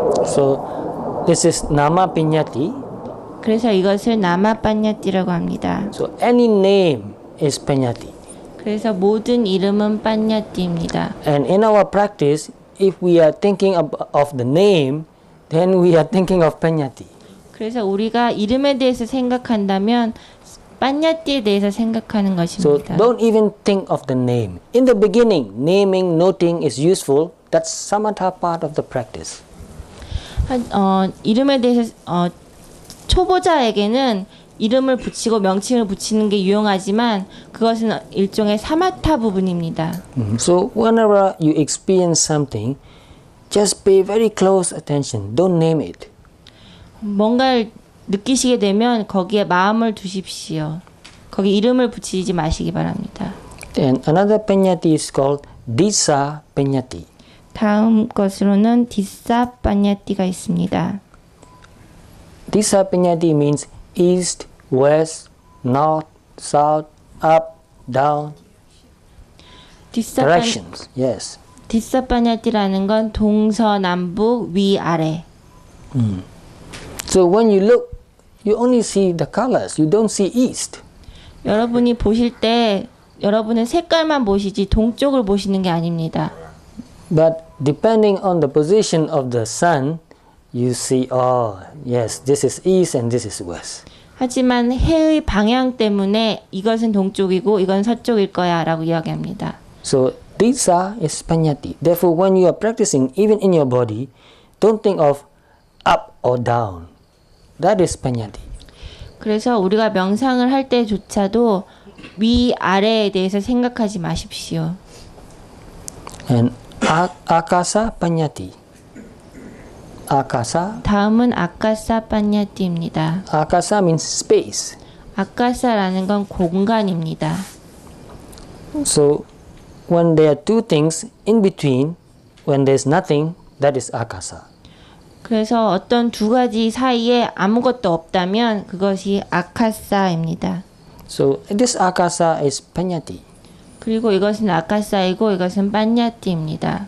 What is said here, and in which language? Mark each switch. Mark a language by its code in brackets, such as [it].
[en] So this is nama piñati. [ko] 그래서 이것을 나마 빠냐띠라고 합니다. [en] So any name is pañati. [ko] 그래서 모든 이름은 빠냐띠입니다. [en] And in our practice, if we are thinking of the name, then we are thinking of pañati. [ko] 그래서 우리가 이름에 대해서 생각한다면 빠냐띠에 대해서 생각하는 [en] So [ko] 것입니다. [en] don't even think of the name. In the beginning, naming, noting is useful. That's samatha part of the practice. [ko] 이름에 대해서 초보자에게는 이름을 붙이고 명칭을 붙이는 게 유용하지만 그것은 일종의 사마타 부분입니다. [en] So whenever you experience something, just pay very close attention. Don't name it. [ko] 뭔가를 느끼시게 되면 거기에 마음을 두십시오. 거기 이름을 붙이지 마시기 바랍니다. [en] And another pañati is called disa pañati. [ko] 다음 것으로는 디사 빠냐띠가 있습니다. [en] Disa pañati means east, west, north, south, up, down, directions. Yes. [ko] 디사 빠냐띠라는 건 동서남북 위아래. [en] So when you look, you only see the colors. You don't see east. [ko] 여러분이 보실 때 여러분은 색깔만 보시지 동쪽을 보시는 게 아닙니다. [en] But depending on the position of the sun, you see, oh, yes, this is east and this is west. [ko] 하지만 해의 방향 때문에 이것은 동쪽이고 이건 서쪽일 거야 라고 이야기합니다. [en] So disa is pañati. Therefore, when you are practicing, even in your body, don't think of up or down. That is pañati. [ko] 그래서 우리가 명상을 할 때조차도 위아래에 대해서 생각하지 마십시오. [en] And akasa pañati. Akasa. [ko] 다음은 아카사 빠냐띠입니다. [en] Akasa means space. [ko] 아카사라는 건 공간입니다. [en] So when there are two things in between, when there's nothing, that is akasa. [ko] 그래서 어떤 두 가지 사이에 아무것도 없다면 그것이 아카사입니다. [en] So this akasa is pañati [ko] 그리고 이것은 아카사이고 이것은 빠냐띠입니다.